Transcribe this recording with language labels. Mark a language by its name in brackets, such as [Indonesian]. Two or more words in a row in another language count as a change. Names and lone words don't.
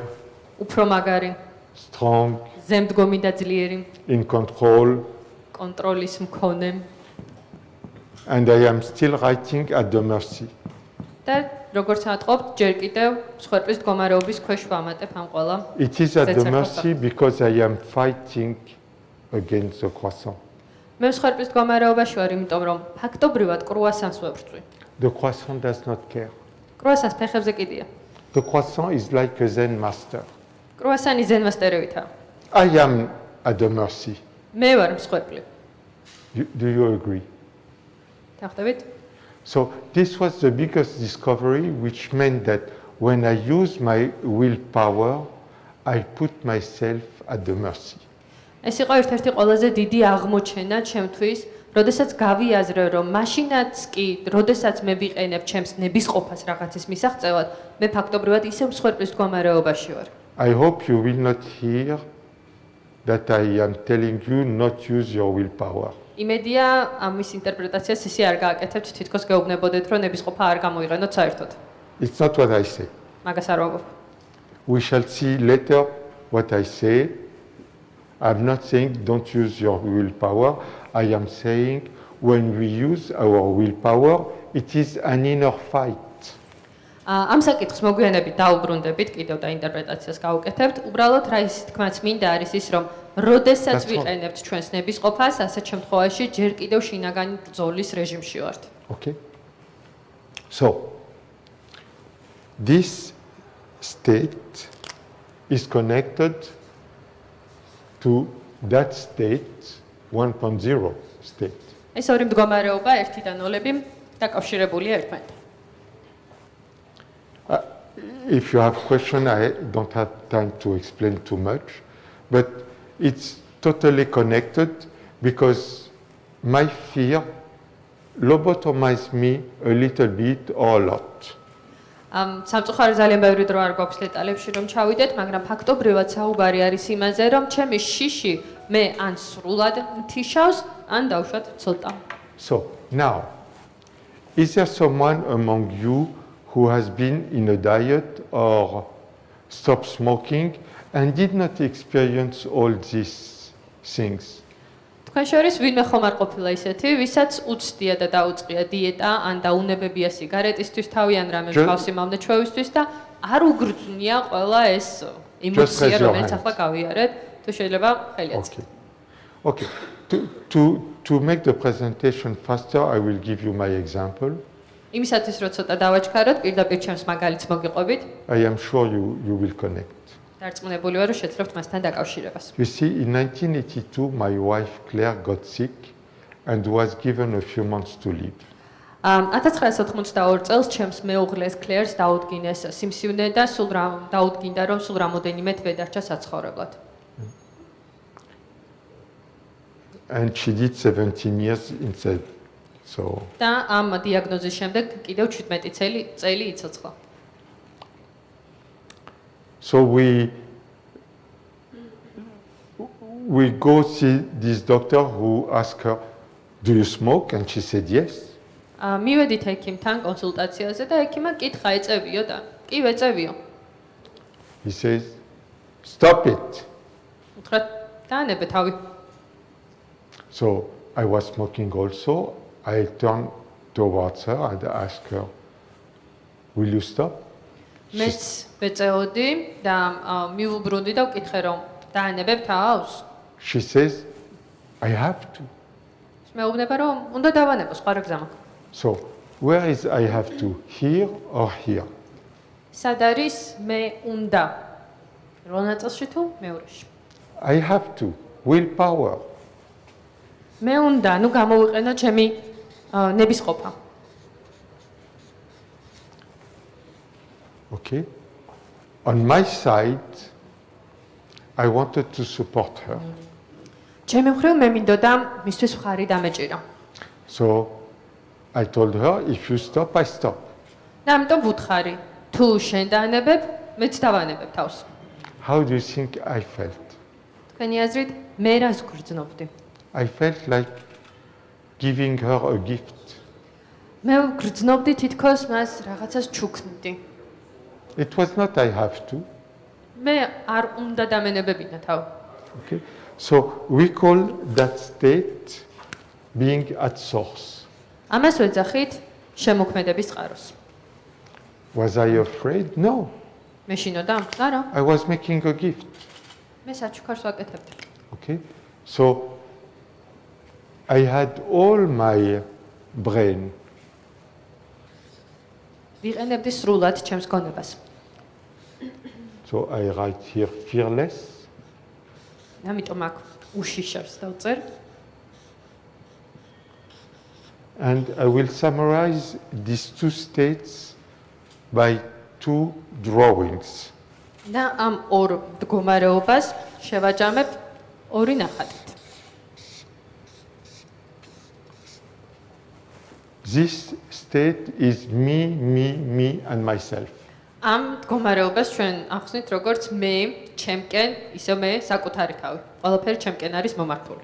[Georgian] უფრო მაგარი, [English] strong, [Georgian] ზემდგომი და ძლიერი, [English] in control. [Georgian] კონტროლის მქონე [English] And I am still writing at the mercy. [Georgian] და როგორც ატყობთ, ჯერ კიდევ სხვერპლის მდგომარეობის ქვეშ ვამატებ ამ ყველა. [English] It is at the That's mercy because I am fighting against the croissant. [Georgian] მე სხვერპლის მდგომარეობაში ვარ, იმიტომ რომ ფაქტობრივად კრუასანს ვებრძვი. [English] The croissant does not care. [Georgian] კრუასანს ფეხებზე კიდია. [English] The croissant is like a Zen master. [Georgian] კრუასანი ზენმასტერევითაა. [English] I am at the mercy. [Georgian] მე ვარ მსხვერპლი. [English] Do you agree? [Georgian] დახვდებით? [English] So this was the biggest discovery, which meant that when I use my willpower, I put myself at the mercy. [Georgian] ეს იყო ერთ-ერთი ყველაზე დიდი აღმოჩენა ჩემთვის, როდესაც გავიაზრე, რომ მაშინაც კი, როდესაც მე ვიყენებ ჩემს ნებისყოფას რაღაცის მისაღწევად, მე ფაქტობრივად ისევ მსხვერპლის მდგომარეობაში ვარ. [English] I hope you will not hear that I am telling you not use your willpower. [Georgian] იმედია ამის ინტერპრეტაციას ისე არ გააკეთებთ, თითქოს გეუბნებოდეთ, რომ ნებისყოფა არ გამოიყენოთ საერთოდ. [English] It's not what I say. [Georgian] მაგას არ ვამბობ. [English] We shall see later what I say. I'm not saying don't use your willpower. I am saying when we use our willpower, it is an inner fight. [Georgian] ამ საკითხს მოგვიანებით დაუბრუნდებით, კიდევ და ინტერპრეტაციას გავუკეთებთ. უბრალოდ რა ის თქმაც მინდა არის ის, რომ როდესაც ვიყენებთ ჩვენს ნებისყოფას, ასეთ შემთხვევაში ჯერ კიდევ შინაგანი ბრძოლის რეჟიმში ვართ. [English] Okay? So, this state is connected to that state 1.0 state. [Georgian] ეს ორი მდგომარეობა 1 და 0 დაკავშირებულია ერთმანეთთან. [English] If you have question, I don't have time to explain too much, but it's totally connected because my fear lobotomized me a little bit or a lot. [Georgian] სამწუხაროდ ძალიან ბევრი დრო არ გვაქვს დეტალებში რომ ჩავიდეთ, მაგრამ ფაქტობრივად საუბარი არის იმაზე, რომ ჩემი შიში მე ან სრულად მთიშავს, ან დავშვათ ცოტა. [English] So, now, is there someone among you who has been in a diet or stopped smoking and did not experience all these things? [Georgian] თქვენ შორის ვინმე ხომ არ ყოფილა ისეთი, ვისაც უცდია და დაუწყია დიეტა, ან დაუნებებია სიგარეტისთვის თავი, ან რამე მსგავსი მომნეჩვევისთვის და არ უგრძნია ყველა ეს ემოცია, რომელიც ახლა გავიარეთ, თუ შეიძლება ხელი აწვდეთ. [English] Okay. To make the presentation faster, I will give you my example. [Georgian] იმისათვის რომ ცოტა დავაჩქაროთ, პირდაპირ ჩემს მაგალითს მოგიყვებით. [English] I am sure you will connect. [Georgian] დარწმუნებული ვარ, რომ შეძლებთ მასთან დაკავშირებას. [English] You see, in 1982, my wife Claire got sick and was given a few months to live. [Georgian] 1982 წელს ჩემს მეუღლეს კლერს დაუდგინეს სიმსივნე და სულ დაუდგინდა, რომ სულ რამოდენიმე თვე დარჩა საცხოვრებლად. [English] And she did 17 years instead. So. [Georgian] და ამ დიაგნოზის შემდეგ კიდევ 17 წელი იცოცხლა. [English] So we go see this doctor who asked her, "Do you smoke?" And she said yes. [Georgian] მივედით ექიმთან კონსულტაციაზე და ექიმმა კითხა ეწევიო და კი ვეწევიო. [English] He says, "Stop it." [Georgian] უთხრა დაანებე თავი. [English] So I was smoking also. I turned towards her and asked her, "Will you stop?" [Georgian] მეც ვეწეოდი და მივუბრუნდი და ვკითხე რომ დაანებებ თავს? [English] She says, "I have to." [Georgian] მეუბნება რომ უნდა დავანებო, სხვა რა გზა მაქვს. [English] So where is I have to? Here or here? [Georgian] სად არის მე უნდა? პირველ ნაწილში თუ მეორეში? [English] I have to. Willpower. [Georgian] მე უნდა, ნუ გამოვიყენო ჩემი ნებისყოფა. [English] Okay. On my side, I wanted to support her. [Georgian] ჩემი მხრივ მე მინდოდა მისთვის მხარი დამეჭირა. [English] So I told her, if you stop, I stop. [Georgian] და ამიტომ ვუთხარი, თუ შენ დაანებებ, მეც დავანებებ თავს. [English] How do you think I felt? [Georgian] თქვენი აზრით, მე რას გრძნობდი? [English] I felt like giving her a gift. [Georgian] მე გრძნობდი თითქოს მას რაღაცას ჩუქნდი. [English] It was not I have to. [Georgian] მე არ უნდა დამენებებინა თავ. [English] Okay. So we call that state being at source. [Georgian] ამას ვეძახით შემოქმედების წყაროს. [English] Was I afraid? No. [Georgian] მე შინოდა? არა. [English] I was making a gift. [Georgian] მე საჩუქარს ვაკეთებდი. [English] Okay. So I had all my brain. [Georgian] ვიყენებდი სრულად ჩემს გონებას. [English] So I write here fearless. [Georgian] ამიტომ აქ უშიშარს დავწერ. [English] And I will summarize these two states by two drawings. [Georgian] და ამ ორ მდგომარეობას შევაჯამებ ორი ნახატით. [English] This state is me and myself. [Georgian] ამ მდგომარეობას ჩვენ ახსნით როგორც მე, ჩემკენ, ისე მე საკუთარი თავი. ყველაფერი ჩემკენ არის მომართული.